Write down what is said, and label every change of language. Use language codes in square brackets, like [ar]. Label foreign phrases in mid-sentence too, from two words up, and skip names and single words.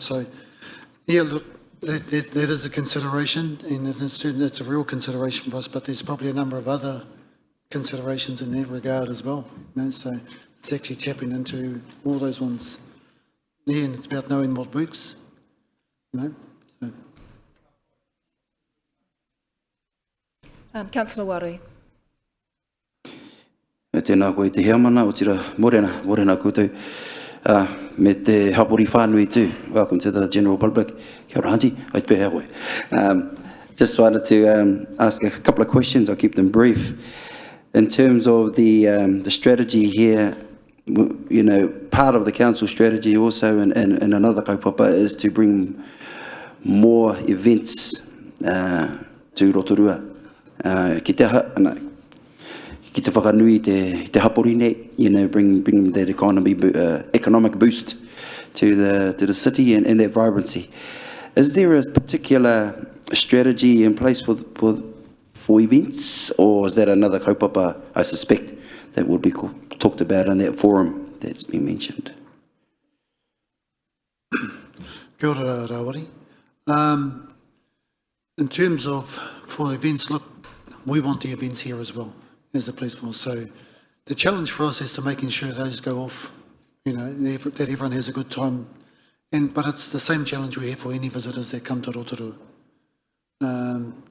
[en] So, yeah, look, that is a consideration, and it's a real consideration for us, but there's probably a number of other considerations in that regard as well. So it's actually tapping into all those ones. Yeah, and it's about knowing what works. So. Councillor Wari. [mi] Tēnā koe te heamana o tira morena koutou. Me te hapori whānui too. [en] Welcome to the general public. [mi] Kia ora auntie, ai te pēhea koe. [en] Just wanted to ask a couple of questions. I'll keep them brief. In terms of the strategy here, you know, part of the council strategy also and another kaupapa is to bring more events to Rotorua. [mi] Ki te whakanui te hapori nei, [en] you know, bring that economic boost to the city and their vibrancy. Is there a particular strategy in place for events, or is that another kaupapa, I suspect, that would be talked about in that forum that's been mentioned? [mi] Kia ora, Rawari. [en] In terms of for events, look, we want the events here as well as the police force. So the challenge for us is to making sure those go off, you know, that everyone has a good time. But it's the same challenge we have for any visitors that come to Rotorua.